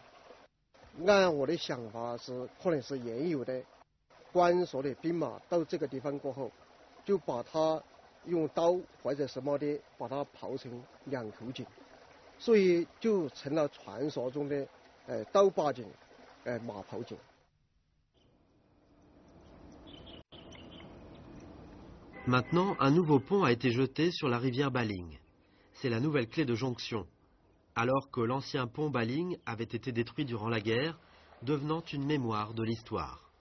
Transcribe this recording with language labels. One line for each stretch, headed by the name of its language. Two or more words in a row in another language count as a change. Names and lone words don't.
Chinese: 按我的想法是，可能是原有的关索的兵马到这个地方过后，就把它用刀或者什么的把它刨成2口井。所以就成了传说中的斗坝井、马圃井。
French: Maintenant, un nouveau pont a été jeté sur la rivière Baling. C'est la nouvelle clé de jonction. Alors que l'ancien pont Baling avait été détruit durant la guerre, devenant une mémoire de l'histoire.